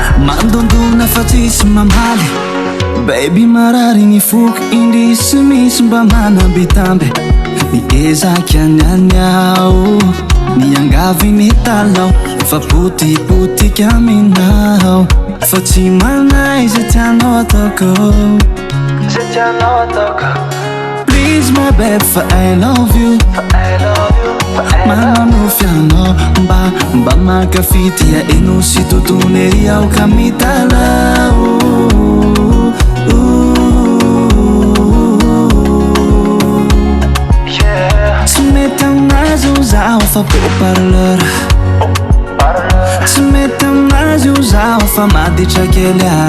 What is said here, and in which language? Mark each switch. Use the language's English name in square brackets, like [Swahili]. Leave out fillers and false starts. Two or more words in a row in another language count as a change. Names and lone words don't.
[Malagasy] mandondona fa tsisy mamaly baby marary ny foky indrisy misy mba manambitamby niezaky anyanyao niangavy metalao fa potipotika aminao fa tsy manaizy tianao ataoko zay tianao ataoko. [English] Please my babe for I love you [Malagasy] manano fianao mba makafitia eno sy totonery ao ka mitalao tsy mety aminazy io zaho fa beau-parleur tsy mety aminazy io zaho fa maditra kely